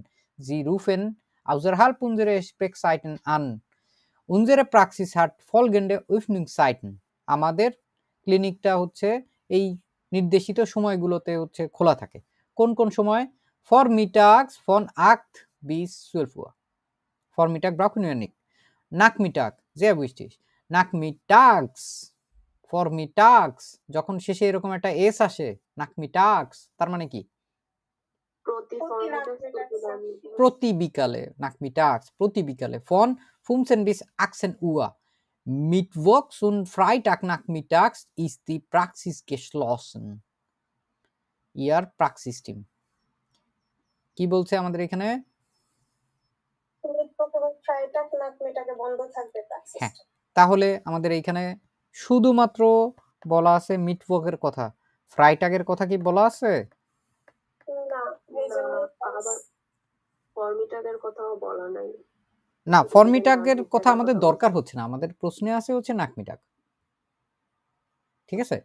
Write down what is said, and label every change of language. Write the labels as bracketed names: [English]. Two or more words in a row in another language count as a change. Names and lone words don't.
[German] Sie rufen außerhalb unserer Sprechzeiten an unsere Praxis hat folgende Öffnungszeiten, [Bangla] আমাদের ক্লিনিকটা হচ্ছে এই নির্দেশিত সময়গুলোতে হচ্ছে খোলা থাকে। কোন কোন সময়? [German] vormittags von 8 bis 12 Uhr. Vormittag brauchen wir nicht. Nachmittag, sehr wichtig. Nachmittags, vormittags, [Bangla] যখন শেষে এরকম একটা এস আসে, nachmittags, তার মানে কি? প্রতি বিকালে, nachmittags, প্রতি বিকালে, [German] von 15 bis 18 Uhr. Mittwochs und Freitagnachmittags ist die Praxis geschlossen. Ihr Praxisteam. [Bangla] কি বলছে আমাদের এখানে? হ্যাঁ, তাহলে আমাদের এইখানে শুধুমাত্র বলা আছে মিটওয়ার্কের কথা, ফ্রাইটাগের কথা কি বলা আছে? না, ফরমিটাগের কথা আমাদের দরকার হচ্ছে না, আমাদের প্রশ্নে আছে হচ্ছে নাকমিটাগ, ঠিক আছে?